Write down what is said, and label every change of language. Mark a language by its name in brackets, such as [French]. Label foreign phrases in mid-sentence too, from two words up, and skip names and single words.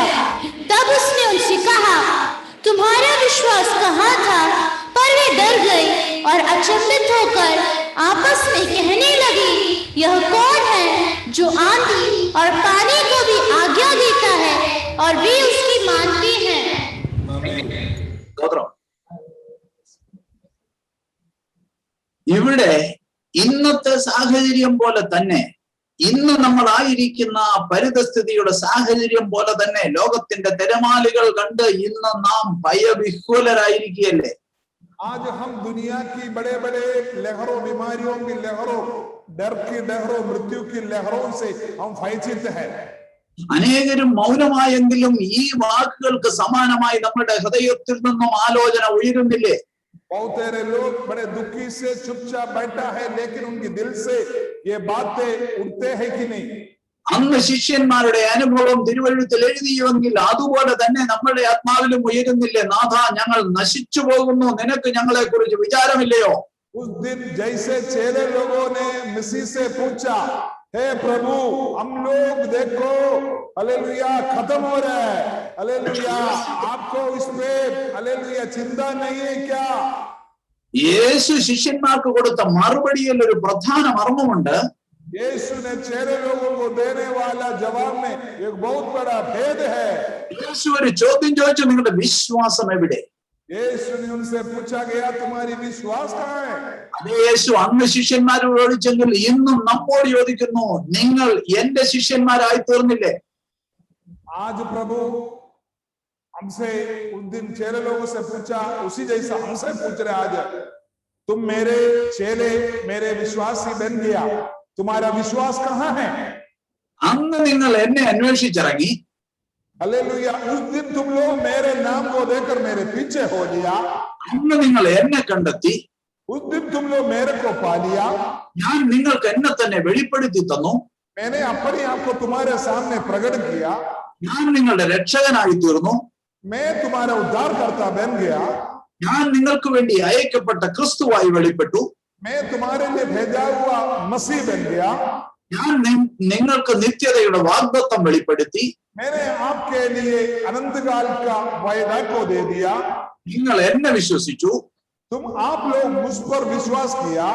[Hindi] तब उसने उनसे कहा, तुम्हारा विश्वास कहाँ था? पर वे डर गए और अचंभित होकर आपस में कहने लगी, यह कौन है जो आंधी और पानी को भी आज्ञा देता है और वे उसकी मानते हैं. [Malayalam] ഇവിടെ ഇന്നത്തെ സാഹചര്യം പോലെ തന്നെ, ഇന്ന് നമ്മളായിരിക്കുന്ന പരിതസ്ഥിതിയുടെ സാഹചര്യം പോലെ തന്നെ ലോകത്തിന്റെ തിരമാലകൾ കണ്ട് ഇന്ന് നാം ഭയവിഹ്വലരായിരിക്കുകയല്ലേ? [Hindi] आज हम दुनिया की बड़े बड़े लहरों, बीमारियों की लहरों, डर की लहरों, मृत्यु की लहरों से हम भयचित हैं. [Malayalam] അനേകരും മൗനമായെങ്കിലും ഈ വാക്കുകൾക്ക് സമാനമായി നമ്മുടെ ഹൃദയത്തിൽ നിന്നും ആലോചന ഉയരുന്നില്ലേ? [Hindi] बहुत सारे लोग बड़े दुखी से चुपचाप बैठा है, लेकिन उनके दिल से ये बातें उठते हैं कि नहीं? [Malayalam] അന്ന് ശിഷ്യന്മാരുടെ അനുഭവം തിരുവഴുത്തിൽ എഴുതിയുവെങ്കിൽ അതുപോലെ തന്നെ നമ്മുടെ ആത്മാവിലും ഉയരുന്നില്ലേ? നാഥ, ഞങ്ങൾ നശിച്ചു പോകുന്നു, നിനക്ക് ഞങ്ങളെ കുറിച്ച് വിചാരമില്ലയോ? [Hindi] उस दिन जैसे चेले लोगों ने मसीह से पूछा, हे प्रभु, हम लोग देखो हालेलुया खत्म हो रहा है, हालेलुया, आपको इसमें हालेलुया चिंता नहीं है क्या? [Malayalam] യേശു ശിഷ്യന്മാർക്ക് കൊടുത്ത മറുപടിയിൽ ഒരു പ്രധാന മർമ്മമുണ്ട്. [Hindi] यीशु ने चेले लोगों को देने वाला जवाब में एक बहुत बड़ा भेद है. [Malayalam] യേശു ഒരു ചോദ്യം ചോദിച്ചു, നിങ്ങളുടെ വിശ്വാസം എവിടെ? [Hindi] यीशु ने उनसे पूछा गया, तुम्हारी विश्वास कहाँ है? [Malayalam] അതേ യേശു അന്ന് ശിഷ്യന്മാരോട് ചോദിച്ചെങ്കിൽ ഇന്നും നമ്മോട് ചോദിക്കുന്നു, നിങ്ങൾ എന്റെ ശിഷ്യന്മാരായി തീർന്നില്ലേ? [Hindi] आज प्रभु हमसे उस दिन चेले लोगों से पूछा, उसी जैसा हमसे पूछ रहे आज, तुम मेरे चेले, मेरे विश्वासी बन गया, तुम्हारा विश्वास कहाँ है? [Malayalam] അന്ന് നിങ്ങൾ എന്നെ അന്വേഷിച്ചിറങ്ങി. [Hindi] हालेलुया। उस दिन तुम लोग मेरे नाम को देकर मेरे पीछे हो लिया, [Malayalam] അന്ന് നിങ്ങൾ എന്നെ കണ്ടെത്തി. [Hindi] उस दिन तुम लोग मेरे को पा लिया, [Malayalam] ഞാൻ നിങ്ങൾക്ക് എന്നെ തന്നെ വെളിപ്പെടുത്തി തന്നു. [Hindi] मैंने अपने आप को तुम्हारे सामने प्रकट किया, [Malayalam] ഞാൻ നിങ്ങളുടെ രക്ഷകനായി തീർന്നു. [Hindi] मैं तुम्हारा उद्धारकर्ता बन गया, [Malayalam] ഞാൻ നിങ്ങൾക്ക് വേണ്ടി അയക്കപ്പെട്ട ക്രിസ്തുവായി വെളിപ്പെട്ടു. [Hindi] मैं तुम्हारे लिए भेजा हुआ मसीह बन गया, [Malayalam] ഞാൻ നിങ്ങൾക്ക് നിത്യതയുടെ വാഗ്ദത്തം വെളിപ്പെടുത്തി. [Hindi] मैंने आपके लिए अनंत काल का वायदा को दे दिया, [Malayalam] നിങ്ങൾ എന്നെ വിശ്വസിച്ചു. [Hindi] तुम आप लोग मुझ पर विश्वास किया।